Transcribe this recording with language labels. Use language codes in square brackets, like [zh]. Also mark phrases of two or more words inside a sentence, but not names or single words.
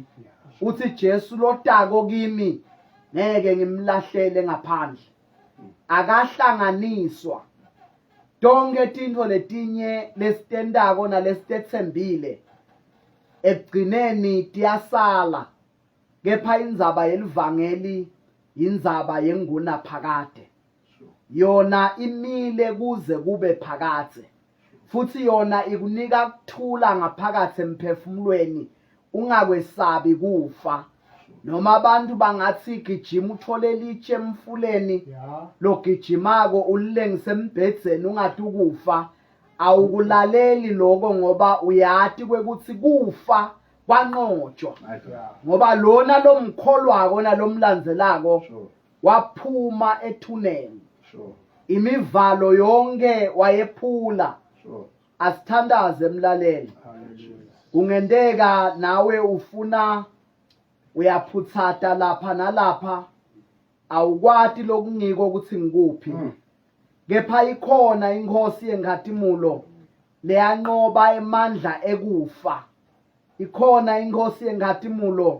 [ss] Uthi Jesu lotako kimi ngeke ngimlahlele ngaphandle. Akahlanganiswa. Tonke tintfo letinye lesitentako nalesitetsembile ekugcineni tiyasala. Kepha indzaba yelivangeli indzaba yenguna phakade. Yona imile kuze kube phakathe. Futhi yona ikunika kuthula ngaphakathe emphefumulweni ungakwesabi kufa. Noma abantu bangathi gijima uthole liche emfuleni [en] Yeah. [ss] logijimako ulilengise embhedzeni ungathi ukufa awukulaleli lokho ngoba uyati kwekuthi kufa kwanqotshwa [en] My God. [ss] ngoba lona lomkholwako nalomlandzelako [en] Sure. [ss] waphuma ethuneni [en] Sure. [ss] imivalo yonke wayephula [en] Sure. [ss] asithandaze emlaleli Hallelujah. kungendeka nawe ufuna uyaphutsata lapha nalapha awukwati lokungiko ukuthi ngikuphi kepha ikhona inkosi yenkhatimulo leyanqoba emandla ekufa ikhona inkosi yenkhatimulo